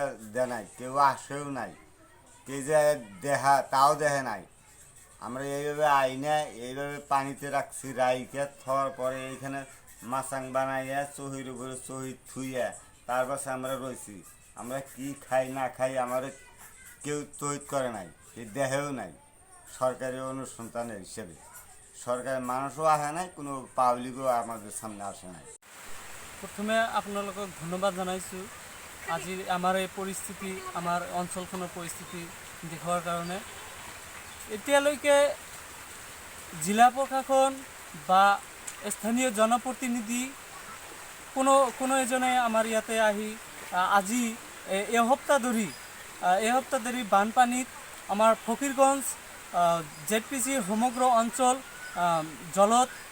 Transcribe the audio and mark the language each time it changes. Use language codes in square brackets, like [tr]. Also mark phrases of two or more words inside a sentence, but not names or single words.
[bn] দেয় নাই কেউ আসেও নাই কেউ যে দেখা তাও দেখে নাই আমরা এইভাবে আইনে এইভাবে পানিতে রাখছি রাইকে থার পরে এইখানে মাচাং বানাইয়া চহির উপরে চহি থুইয়া তার পাশে আমরা রয়েছি আমরা কি খাই না খাই আমার কেউ তৈরি করে নাই এই দেহেও নাই সরকারি অনুসন্ধানের হিসেবে সরকারের মানুষও আসে নাই কোনো পাবলিকও আমাদের সামনে আসে নাই [as] প্ৰথমে আপোনালোকক ধন্যবাদ জনাইছোঁ আজি আমাৰ এই পৰিস্থিতি আমাৰ অঞ্চলখনৰ পৰিস্থিতি দেখুৱাৰ কাৰণে এতিয়ালৈকে জিলা প্ৰশাসন বা স্থানীয় জনপ্ৰতিনিধি কোনো এজনে আমাৰ ইয়াতে আহি আজি এসপ্তাহ ধৰি বানপানীত আমাৰ ফকীৰগঞ্জ জেডপিচিৰ সমগ্ৰ অঞ্চল জলত